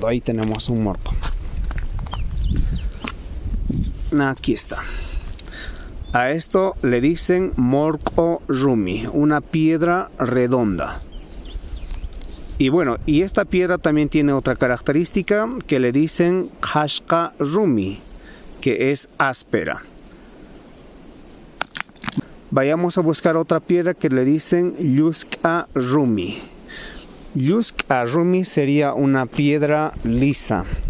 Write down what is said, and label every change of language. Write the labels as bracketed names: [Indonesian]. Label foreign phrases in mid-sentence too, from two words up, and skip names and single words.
[Spanish] Ahí tenemos un morco. Aquí está. A esto le dicen [Quechua] morco rumi, [Spanish] una piedra redonda. Y bueno, y esta piedra también tiene otra característica que le dicen [Quechua] kashka rumi, [Spanish] que es áspera. Vayamos a buscar otra piedra que le dicen [Quechua] yuska rumi. Yuska rumi [Spanish] sería una piedra lisa.